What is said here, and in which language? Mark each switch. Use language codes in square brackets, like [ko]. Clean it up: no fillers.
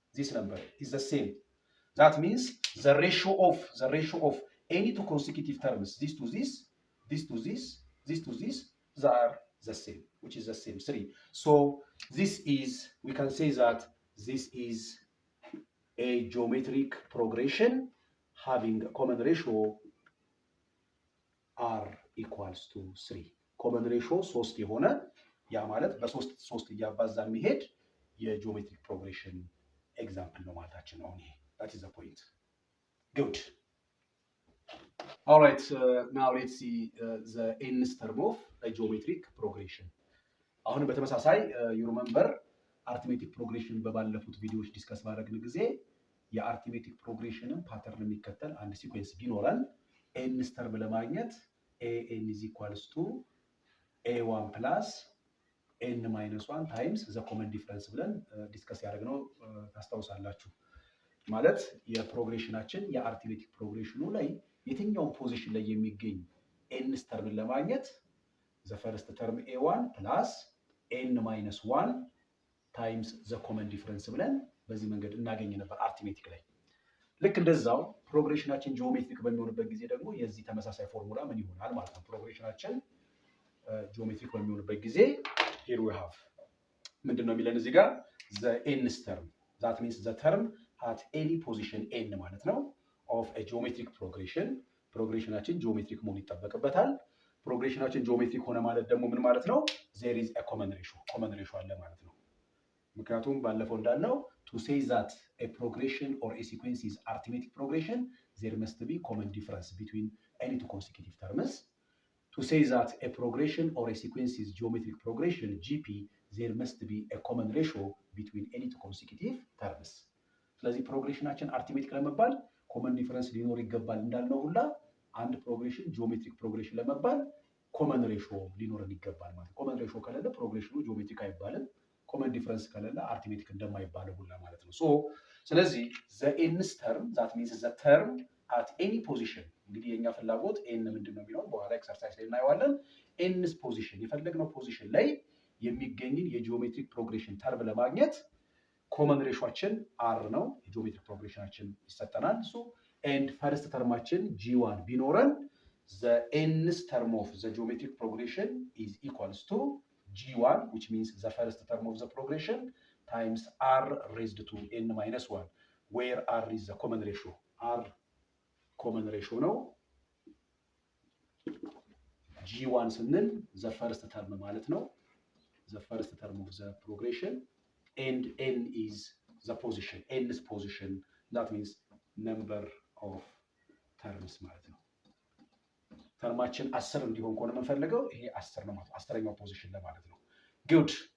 [en] This number is the same. That means the ratio of any two consecutive terms, this to this, this to this, this to this, they are the same, which is the same, 3. So this is, we can say that this is a geometric progression having a common ratio r equals to 3. [am] common ratio 3 የሆነ ያ ማለት በ3 እያባዛን የሚሄድ የጂኦሜትሪክ ፕሮግሬሽን ኤግዛምፕል ነው ማለታችን ነው። ይሄ [en] that is the point. Good. All right, now let's see the nth term of a geometric progression. [am] አሁን በተመሳሳይ [en] you remember arithmetic progression [am] በባለፉት ቪዲዮዎች ዲስከስ ባደረግን ጊዜ የአርትሜቲክ ፕሮግሬሽንን ፓተርን የሚከተል አንድ ሲኩዌንስ ቢኖረን nth term ለማግኘት [en] an is equals to a1 plus n minus 1 times the common difference [am] ብለን ዲስከስ ያደረግነው ታስታውሳላችሁ። ማለት የፕሮግሬሽናችን የአርትሜቲክ ፕሮግሬሽኑ ላይ የትኛው ፖዚሽን ላይ የሚገኝ nth term ለማግኘት [en] the first term a1 plus n minus 1 times the common difference [am] ብለን በዚህ መንገድ እናገኝ ነበር አርትሜቲክ ላይ። ልክ እንደዛው ፕሮግሬሽናችን ጂኦሜትሪክ በሚሆንበት ጊዜ ደግሞ የዚህ ተመሳሳይ ፎርሙላ ምን ይሆናል ማለት ነው። ፕሮግሬሽናችን ጂኦሜትሪክ በሚሆንበት ጊዜ [en] here we have [am] ምንድነው የሚለን እዚህ ጋር [en] the nth term, that means the term at any position n [am] ማለት ነው [en] of a geometric progression. [am] ፕሮግሬሽናችን ጂኦሜትሪክ መሆን ይጠበቅበታል። ፕሮግሬሽናችን ጂኦሜትሪክ ሆነ ማለት ደግሞ ምን ማለት ነው? [en] there is a common ratio [am] አለ ማለት ነው። ምክንያቱም ባለፈው እንዳልነው [en] to say that a progression or a sequence is arithmetic progression, there must be common difference between any two consecutive terms. To say that a progression or a sequence is geometric progression, GP, there must be a common ratio between any two consecutive terms. [am] ስለዚህ ፕሮግሬሽናችን አርትሜቲክ ለመባል ኮመን ዲፈረንስ ሊኖር ይገባል እንዳልነው ሁላ አንድ ፕሮግሬሽን ጂኦሜትሪክ ፕሮግሬሽን ለመባል ኮመን ሬሾ ሊኖርን ይገባል ማለት ነው። ኮመን ሬሾ ከሌለ ፕሮግሬሽኑ ጂኦሜትሪክ አይባልም። ኮመን ዲፈረንስ ከሌለ አርትሜቲክ እንደማይባለው ሁላ ማለት ነው። ስለዚህ [en] the nth term, that means the term at any position፣ [am] እንግዲህ የኛ ፍላጎት n ምንድነው የሚለው በኋላ ኤክሰርሳይዝ ላይ እናየዋለን። nth ፖዚሽን የፈለግነው ፖዚሽን ላይ የሚገኝን የጂኦሜትሪክ ፕሮግሬሽን ተርም ለማግኘት ኮመን ሬሾአችን r ነው። የጂኦሜትሪክ ፕሮግሬሽናችን ይሰጠናል እሱ [en] and [am] ፈርስት ተርማችን g1 ቢኖረን [en] the nth term of the geometric progression is equals to g1, which means the first term of the progression times r raised to n minus 1, where r is the common ratio. r common ratio [am] ነው። g1 ስንል [en] the first term ማለት ነው። the first term of the progression and n is the position, nth position, that means number of terms ማለት ነው። [am] ተርማችን 10 እንዲሆን ከሆነ የምንፈልገው ይሄ 10 ነው ማለት 10ኛው ፖዚሽን ለማለት ነው። [en] good.